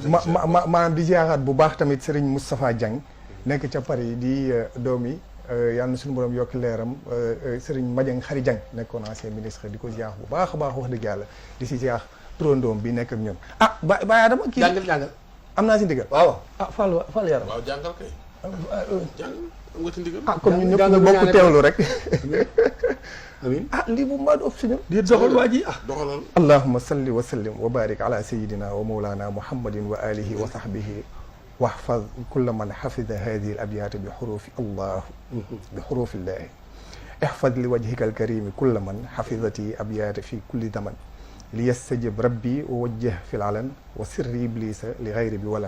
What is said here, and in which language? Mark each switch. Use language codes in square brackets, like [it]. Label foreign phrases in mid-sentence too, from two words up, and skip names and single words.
[wo] maanaam di ziaraat bu baax tamit Serigne Moustapha Dieng nekk ca Paris di doomi yàlla na suñu borom yokki leeram Serigne Madiang Khary Dieng nekkoon [fr] ancien ministre [wo] di ko ziar bu baax a baax wax dëgg yàlla di si ziar turandoom bi nekk ak ñun Baye Adama kii jàngal am naa si ndigal waaw Fall yaram waaw jàngal kay jàng am nga ci ndigal. ah comme ñun ñëpp jàngal ñu bu bokk ñaanee teewlu rek amiin ah lii bu mbaa du ëpp si ñun doxal waa ji doxalal. [ar] اللهم صل وسلم وبارك على سيدنا ومولانا محمد وآله وصحبه واحفظ كل من حفظ هذه الأبيات بحروف الله بحروف الله احفظ لوجهك الكريم كل من حفظتي أبيات في كل زمن ليستجب ربي ووجه في العلن وسر إبليس لغير بولن